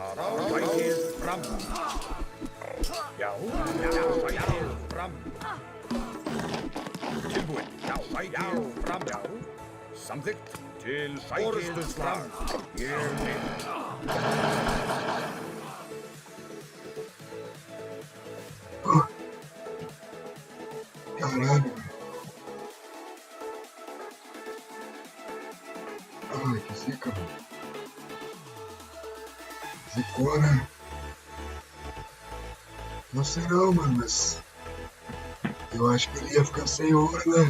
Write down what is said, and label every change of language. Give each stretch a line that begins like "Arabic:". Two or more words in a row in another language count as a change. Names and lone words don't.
Icelandic: Sækir fram. Já, sækir fram. Tilbúin. Já, sækir fram. Já. Samþykkt. Til orustuslag. Ég vil.
Portuguese: Ó. Caralho, velho. Ai, que zica, mano. Zicou, né? Não sei não, mano, mas eu acho que ele ia ficar sem ouro, né?